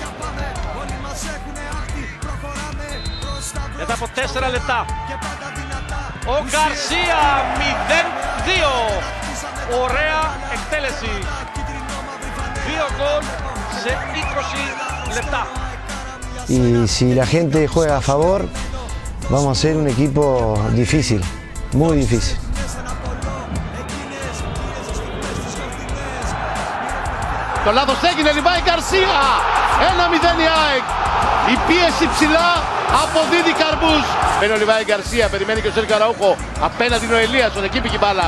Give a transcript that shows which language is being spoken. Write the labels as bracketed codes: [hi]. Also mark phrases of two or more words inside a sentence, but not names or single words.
[el] Μετά από 4 λεπτά ο Γκαρσία 0-2. Ωραία εκτέλεση. 2 γκολ σε 20 λεπτά. [es] Y si la gente juega a favor, vamos a ser un equipo difícil, muy difícil. [el] Το λάθος έγινε, Λιβάη Γκαρσία. 1-0 η ΑΕΚ. Η πίεση ψηλά αποδίδει καρπούς. Μπαίνει ο Λιβάη Γκαρσία, περιμένει και ο Σέρχιο Αραούχο. Απέναντι είναι ο Ελίασον, εκεί πήγε η μπάλα.